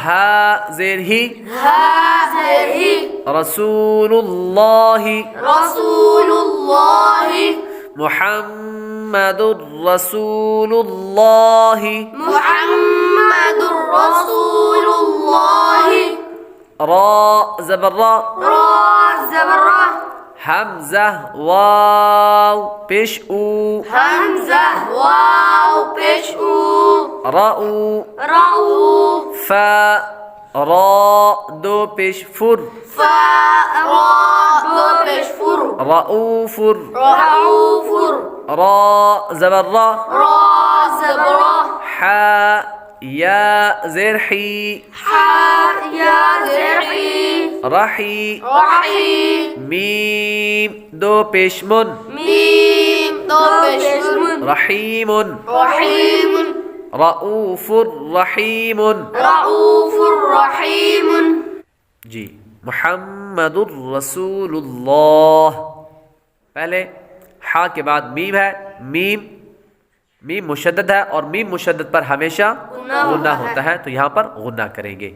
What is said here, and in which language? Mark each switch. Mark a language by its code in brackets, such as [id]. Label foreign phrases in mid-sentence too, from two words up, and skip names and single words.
[ur] ہا زیر ہی، ہا زیر ہی، [ar] رسول اللہ، رسول اللہ، محمد رسول اللہ، محمد رسول اللہ، [ur] را زبر را، را زبر را، حمزہ واو پیش او، حمزہ واو پیش او، رأو، راؤ، فا را 2 پیش فر، فا را 2 پیش فر، رؤوف، رعوف، را زبر را، را زبر را، حا یا زیر حی، حا یا زیر حی، رحی، رحی، میم 2 پیش من، میم 2 پیش من، رحیم، رحیم، [ar] رؤوف رحیم۔ رعوف رحیم۔ [ur] جی [ar] محمد الرسول اللہ، [ur] پہلے ہا کے بعد میم ہے، میم مشدد ہے اور میم مشدد پر ہمیشہ غنہ ہوتا ہے تو یہاں پر غنہ کریں گے۔